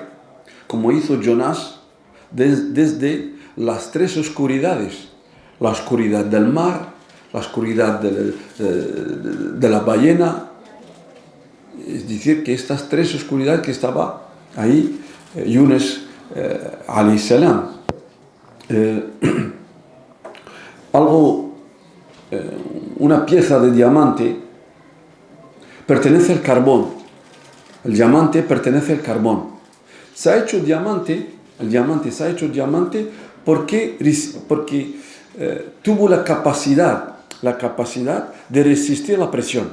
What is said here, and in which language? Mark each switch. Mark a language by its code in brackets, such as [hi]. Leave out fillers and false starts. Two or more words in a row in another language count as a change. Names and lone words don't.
[es] Como hizo Jonás desde las tres oscuridades. La oscuridad del mar, la oscuridad de la ballena. Es decir, que estas tres oscuridades que estaba ahí, [ar] يونس عليه السلام. [es] Una pieza de diamante pertenece al carbón. El diamante pertenece al carbón. Se ha hecho diamante, el diamante se ha hecho diamante porque tuvo la capacidad de resistir la presión.